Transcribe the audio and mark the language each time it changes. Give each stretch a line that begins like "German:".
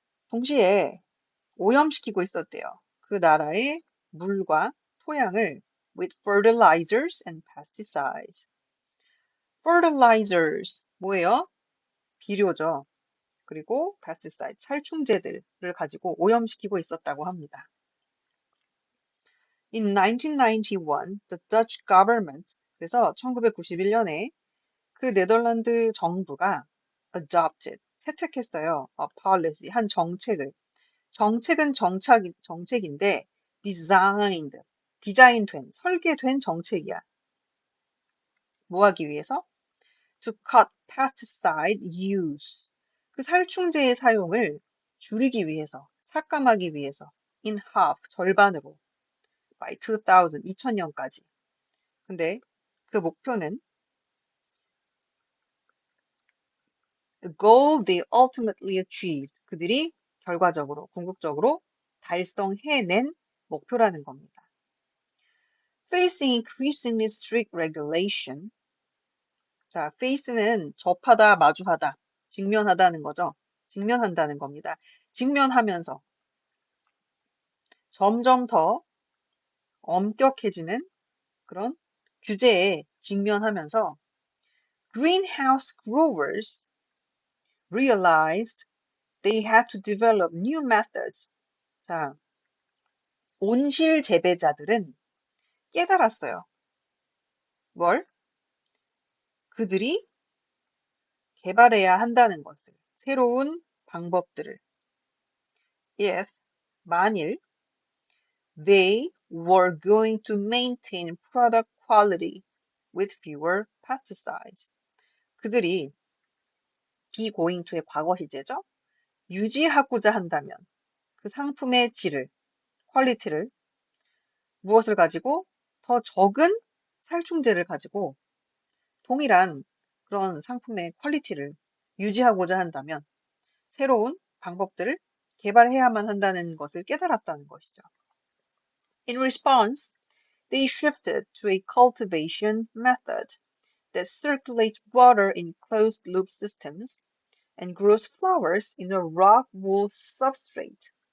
Korean: 동시에 오염시키고 있었대요. 그 나라의 물과 토양을
English: with fertilizers and pesticides.
Korean: fertilizers 뭐예요? 비료죠. 그리고 pesticide, 살충제들을 가지고 오염시키고 있었다고 합니다.
English: In 1991, the Dutch government,
Korean: 그래서 1991년에 그 네덜란드 정부가 adopted, 채택했어요.
English: a policy,
Korean: 한 정책을. 정책은 정책인데 designed, 디자인된, 설계된 정책이야. 뭐 하기 위해서?
English: To cut pesticide use.
Korean: 그 살충제의 사용을 줄이기 위해서, 삭감하기 위해서
English: in half,
Korean: 절반으로 by 2000년까지. 근데 그 목표는
English: the goal they ultimately achieved.
Korean: 그들이 결과적으로, 궁극적으로 달성해낸 목표라는 겁니다.
English: Facing increasingly strict regulation.
Korean: 자, face는 접하다, 마주하다, 직면하다는 거죠. 직면한다는 겁니다. 직면하면서 점점 더 엄격해지는 그런 규제에 직면하면서
English: greenhouse growers realized they had to develop new methods.
Korean: 자, 온실 재배자들은 깨달았어요. 뭘? 그들이 개발해야 한다는 것을. 새로운 방법들을.
English: If,
Korean: 만일,
English: they were going to maintain product quality with fewer pesticides.
Korean: 그들이
English: be going to
Korean: 의 과거 시제죠. 유지하고자 한다면 그 상품의 질을, 퀄리티를 무엇을 가지고 더 적은 살충제를 가지고 동일한 그런 상품의 퀄리티를 유지하고자 한다면 새로운 방법들을 개발해야만 한다는 것을 깨달았다는 것이죠.
English: In response, they shifted to a cultivation method that circulates water in closed-loop systems and grows flowers in a rock wool substrate.